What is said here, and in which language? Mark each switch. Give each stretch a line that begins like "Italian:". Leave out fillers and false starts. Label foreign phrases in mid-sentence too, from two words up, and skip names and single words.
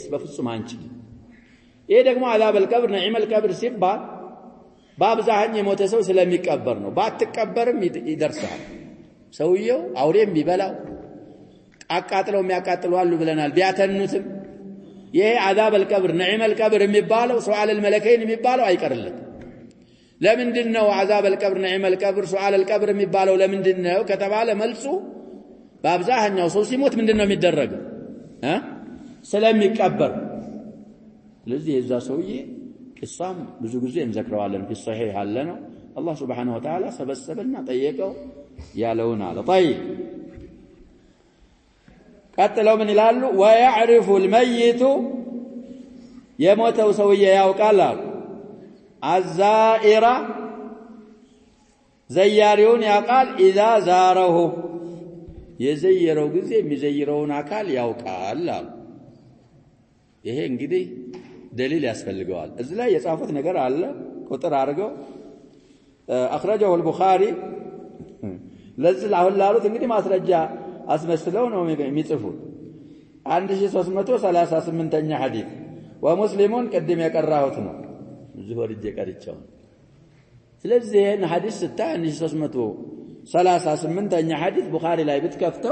Amharic: በፍጹም አንችልም ይሄ ደግሞ
Arabic: عذاب القبر نعيم القبر
Amharic: ሲባል በአብዛኛው የሞተ ሰው ስለሚቀበር ነው ባትቀበርም ይደርሳል ሰውየው አውሬም ቢበላው አቃጥለው የሚያቃጥሉ አሉ ብለናል ቢያተኑትም ይሄ
Arabic: عذاب القبر نعيم القبر
Amharic: የሚባለው
Arabic: سؤال الملكين
Amharic: የሚባለው አይቀርለት ለምንድነው
Arabic: عذاب القبر نعيم القبر سؤال القبر
Amharic: የሚባለው ለምንድነው ከተባለ መልሱ በአብዛኛው ሰው ሲሞት ምንድነው የሚደረገው ስለሚቀበር ስለዚህ የዛ ሰውዬ ቅሳም ብዙ ጊዜ እንዘክረዋለን
Arabic: في الصحيح
Amharic: አለነው አላህ
Arabic: سبحانه وتعالى
Amharic: ሰበሰበና ጠየቀው ያለውን አለ طيب ቀጥለው ምን ይላሉ
Arabic: ويعرف الميت
Amharic: የሞተው ሰውዬ ያውቃል አሉ الزائر ዘያሪውን ያውቃል
Arabic: اذا زاره
Amharic: የዘየረው ጊዜ የሚዘይረውን አካል ያውቃል አሉ ይሄ እንግዲህ دليل ያስፈልገዋል እዚህ ላይ የጻፉት ነገር አለ ቁጥር አድርገው
Arabic: اخرجه البخاري
Amharic: ለዚህ አሁን ላሉት እንግዲህ ማስረጃ አስመስለው ነው የሚጽፉት 1338ኛ ሐዲስ ወሙስሊሙን ቀድም ያቀራሁት ነው እዚህ ወርጄ ቀርቻው ስለዚህ ይሄን ሐዲስ 1338ኛ ሐዲስ ቡኻሪ ላይ ብትከፍተው